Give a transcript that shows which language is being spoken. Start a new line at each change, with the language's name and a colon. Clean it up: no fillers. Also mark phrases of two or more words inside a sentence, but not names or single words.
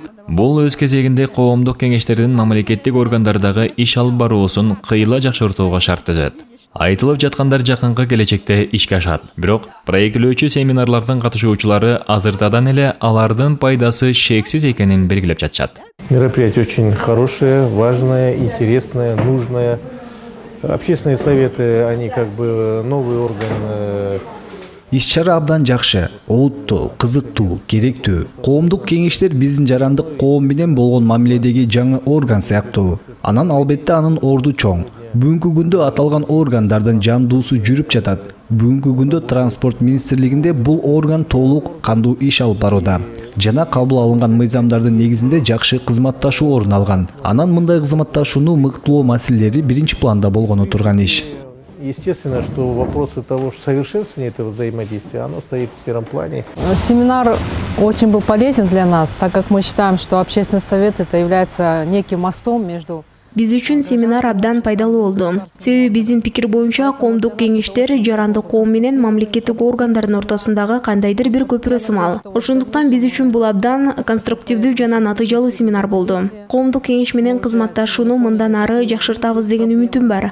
Kyrgyz: Бул өз кезегинде коомдук кеңештердин мамлекеттик органдардагы иш алып баруусун кыйла жакшыртууга шарт түзөт. Айтылып жаткандар жакынкы келечекте ишке ашат. Бирок проектилөөчү семинарлардын катышуучулары азыртадан эле алардын пайдасы шексиз экенин белгилеп жатышат.
Russian: Мероприятие очень хорошее, важное, интересное, нужное. Общественные советы, они как бы новый орган.
Kyrgyz: Иш-чара абдан жакшы, олуттуу, кызыктуу, керектүү. Коомдук кеңештер биздин жарандык коом менен болгон мамиледеги жаңы орган сыяктуу. Анан албетте анын орду чоң. Бүгүнкү күндө аталган органдардын жандуусу жүрүп жатат. Бүгүнкү күндө транспорт министрлигинде бул орган толук кандуу иш алып барууда. Жана кабыл алынган мыйзамдардын негизинде жакшы кызматташуу орун алган. Анан мындай кызматташууну мыктылоо маселелери биринчи планда болгону турган иш.
Russian: Естественно, что вопросы того, что совершенствования этого взаимодействия, оно стоит в первом плане. Семинар очень был полезен для нас, так как мы считаем, что общественный совет это является неким мостом между...
Kyrgyz: Биз үчүн семинар абдан пайдалуу болду. Себеби биздин пикир боюнча коомдук кеңештер жарандык коом менен мамлекеттик органдардын ортосундагы кандайдыр бир көпүрө сымал. Ошондуктан биз үчүн бул абдан конструктивдүү жана натыйжалуу семинар болду. Коомдук кеңеш менен кызматташууну мындан ары жакшыртабыз деген үмүтүм бар.